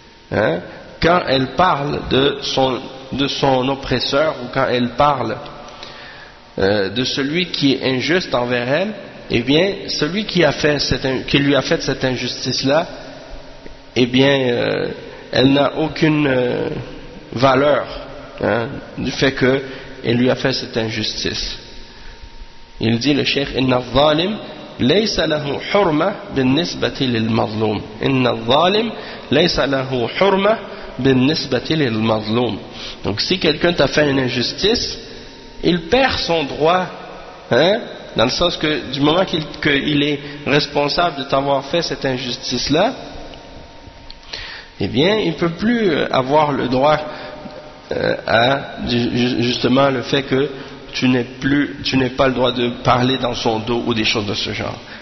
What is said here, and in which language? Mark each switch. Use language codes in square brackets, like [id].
[fr] quand elle parle de son oppresseur ou quand elle parle de celui qui est injuste envers elle, eh bien celui qui lui a fait cette injustice là, eh bien elle n'a aucune valeur du fait que elle lui a fait cette injustice. Il dit le cheikh, [ar] inna al-zalim ليس له حرمة بالنسبة للمظلوم. إن الظالم ليس له حرمة بالنسبة للمظلوم. [fr] Donc si quelqu'un t'a fait une injustice, il perd son droit, dans le sens que du moment qu'il est responsable de t'avoir fait cette injustice là, eh bien il peut plus avoir le droit à justement le fait que tu n'es pas le droit de parler dans son dos ou des choses de ce genre.